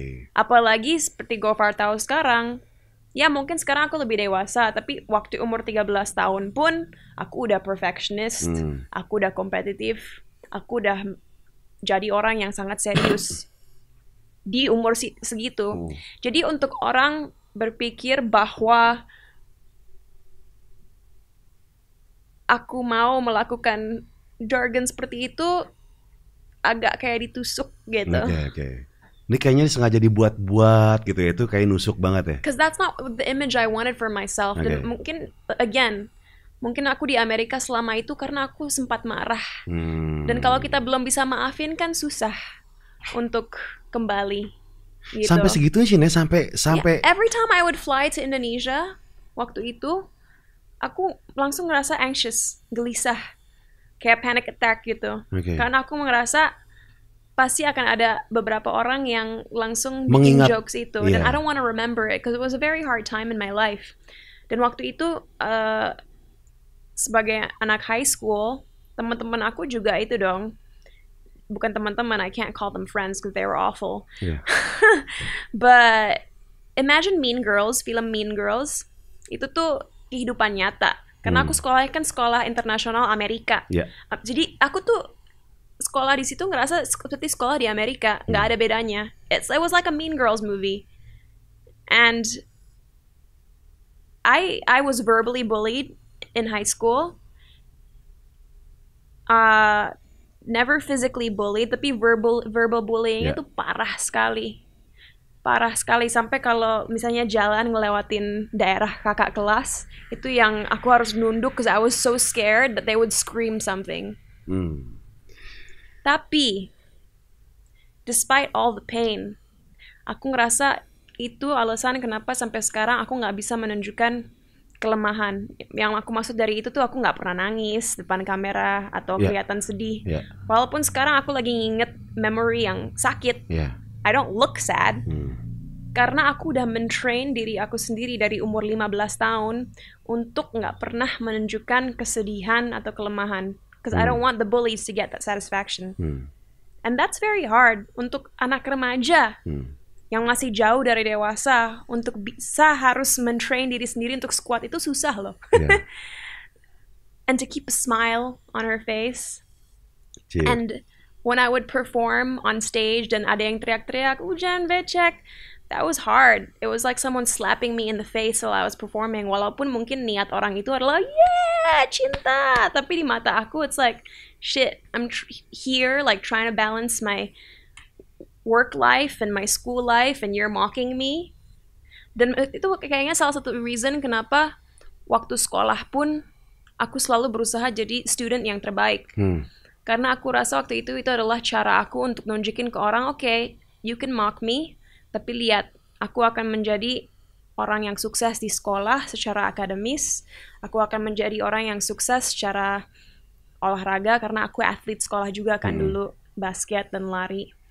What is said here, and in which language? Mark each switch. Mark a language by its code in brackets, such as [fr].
[id] Apalagi seperti Gofar tahu sekarang. Ya mungkin sekarang aku lebih dewasa, tapi waktu umur 13 tahun pun aku udah perfectionist, aku udah kompetitif, aku udah jadi orang yang sangat serius di umur segitu. Jadi untuk orang berpikir bahwa aku mau melakukan jargon seperti itu agak kayak ditusuk gitu. Ini kayaknya sengaja dibuat-buat gitu ya, itu kayak nusuk banget ya. [en] Because that's not the image I wanted for myself. [id] Dan mungkin, [en] again, [id] mungkin aku di Amerika selama itu karena aku sempat marah. Dan kalau kita belum bisa maafin kan susah untuk kembali. Gitu. Sampai segitunya sih, Nek, sampai [en] Yeah, every time I would fly to Indonesia [id] waktu itu, aku langsung ngerasa anxious, gelisah, kayak panic attack gitu. Karena aku ngerasa pasti akan ada beberapa orang yang langsung bikin jokes itu, [en] dan I don't want to remember it because it was a very hard time in my life. [id] Dan waktu itu sebagai anak high school, teman-teman aku juga itu dong. Bukan teman-teman, [en] I can't call them friends because they were awful. Yeah. But imagine [id] Mean Girls, film Mean Girls, itu tuh kehidupan nyata. Karena aku sekolahnya kan sekolah internasional Amerika. [en] Yeah. [id] Jadi aku tuh sekolah di situ ngerasa seperti sekolah di Amerika, nggak ada bedanya. [en] It was like a Mean Girls movie, and I was verbally bullied in high school. Never physically bullied, [id] tapi verbal bullying itu parah sekali sampai kalau misalnya jalan ngelewatin daerah kakak kelas itu yang aku harus nunduk [en] because I was so scared that they would scream something. [id] Tapi [en] despite all the pain, [id] aku ngerasa itu alasan kenapa sampai sekarang aku nggak bisa menunjukkan kelemahan. Yang aku maksud dari itu tuh aku nggak pernah nangis depan kamera atau kelihatan sedih. Walaupun sekarang aku lagi nginget memory yang sakit, [en] I don't look sad. [id] Karena aku udah mentrain diri aku sendiri dari umur 15 tahun untuk nggak pernah menunjukkan kesedihan atau kelemahan. [en] Because I don't want the bullies to get that satisfaction. And that's very hard [id] untuk anak remaja. Yang masih jauh dari dewasa, untuk bisa harus mentrain diri sendiri untuk squat itu susah loh. [en] Yeah. And to keep a smile on her face. Cik. And when I would perform on stage [id] dan ada yang teriak-teriak, "Jangan becek," [en] that was hard. It was like someone slapping me in the face while I was performing. [id] Walaupun mungkin niat orang itu adalah, yeah, cinta. Tapi di mata aku, [en] it's like, shit, I'm here like trying to balance my work life and my school life and you're mocking me. [id] Dan itu kayaknya salah satu reason kenapa waktu sekolah pun aku selalu berusaha jadi student yang terbaik. Karena aku rasa waktu itu adalah cara aku untuk nunjukin ke orang, [en] okay, you can mock me, [id] tapi lihat, aku akan menjadi orang yang sukses di sekolah secara akademis, aku akan menjadi orang yang sukses secara olahraga karena aku atlet sekolah juga kan dulu, basket dan lari.